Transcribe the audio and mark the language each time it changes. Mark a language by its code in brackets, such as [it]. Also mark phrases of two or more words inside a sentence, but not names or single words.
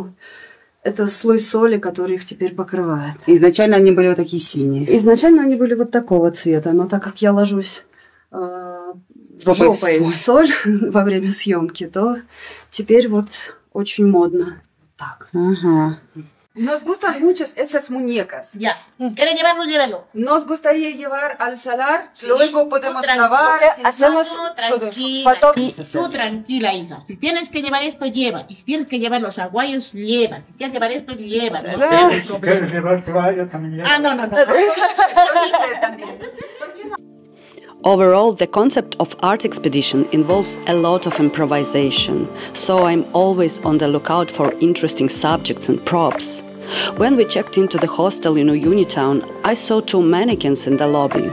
[ru] Это слой соли, который их теперь покрывает. Изначально они были вот такие синие. Изначально они были вот такого цвета, но так как я ложусь жопой в соль во время съемки, то теперь вот очень модно. Так. Ага. [es] Nos gustan muchos estas muñecas. Ya. ¿Quiere llevarlo? Llévalo. Nos gustaría llevar al salar, luego podemos Tú lavar. Hacemos Tú tranquila, hija. Si tienes que llevar esto, lleva. Y si tienes que llevar los aguayos, lleva. Si quieres llevar esto, lleva. Si quieres llevar toalla, también lleva. Ah, no, no, no. [en] Overall, the concept of art expedition involves a lot of improvisation, so I'm always on the lookout for interesting subjects and props. When we checked into the hostel in Uyuni town, I saw two mannequins in the lobby.